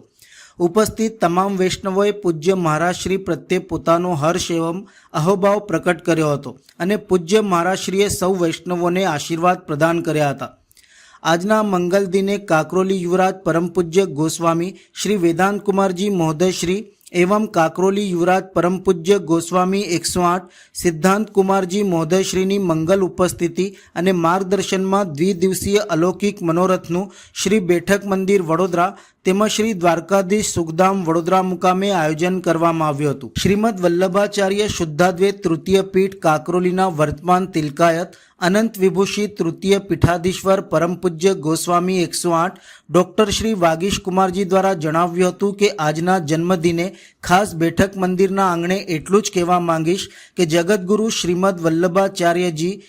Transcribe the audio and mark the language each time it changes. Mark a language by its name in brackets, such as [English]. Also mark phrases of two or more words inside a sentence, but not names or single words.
[Gujarati] ઉપસ્થિત તમામ વૈષ્ણવોએ પૂજ્ય મહારાજશ્રી પ્રત્યે પોતાનો હર્ષ એવં અહોભાવ પ્રકટ કર્યો હતો અને પૂજ્ય મહારાજશ્રીએ સૌ વૈષ્ણવોને આશીર્વાદ પ્રદાન કર્યા હતા. આજના મંગલ દિને કાકરોલી યુવરાજ પરમ પૂજ્ય ગોસ્વામી શ્રી વેદાંત કુમારજી મહોદયશ્રી એવં કાકરોલી યુવરાજ પરમ પૂજ્ય ગોસ્વામી 108 સિદ્ધાંત કુમારજી મહોદયશ્રીની મંગલ ઉપસ્થિતિ અને માર્ગદર્શનમાં દ્વિદિવસીય અલૌકિક મનોરથનું શ્રી બેઠક મંદિર વડોદરા તેમજ શ્રી દ્વારકાધીશ સુખધામ વડોદરા મુકામે આયોજન કરવામાં આવ્યું હતું. શ્રીમદ વલ્લભાચાર્ય શુદ્ધાદ્વૈત તૃતીય પીઠ કાકરોલીના વર્તમાન તિલકાયત અનંત વિભૂષિત તૃતીય પીઠાધીશ્વર પરમ પૂજ્ય ગોસ્વામી 108 ડૉક્ટર શ્રી વાગીશ કુમારજી દ્વારા જણાવ્યું હતું કે આજના જન્મદિને ખાસ બેઠક મંદિરના આંગણે એટલું જ કહેવા માંગીશ કે જગતગુરુ શ્રીમદ વલ્લભાચાર્યજી